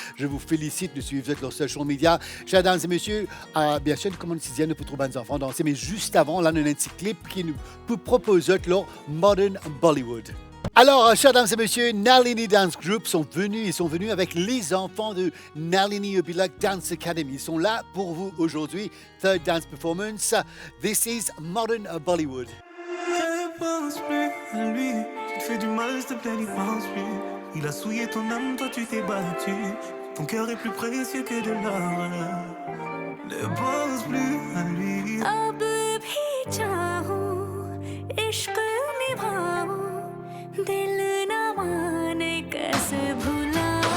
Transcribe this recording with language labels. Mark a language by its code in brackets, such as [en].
[fr] Je vous félicite de suivre leurs social media. Chers dames et messieurs, bien sûr, comme on disait, nous pouvons trouver des enfants danser, mais juste avant, là, on a un petit clip qui nous propose leur Modern Bollywood. Alors, chers dames et messieurs, Nalini Dance Group sont venus avec les enfants de Nalini Obilak Dance Academy. Ils sont là pour vous aujourd'hui. [en] Third dance performance. This is Modern Bollywood. [fr] Ne pense plus à lui. Tu te fais du mal, s'il te plaît, n'y pense plus. Il a souillé ton âme, toi tu t'es battu. Ton cœur est plus précieux que de l'or. Ne pense plus à lui. [hi] अब भी चाहूं, इश्क निभाऊं, दिल न माने कैसे भुलाऊं.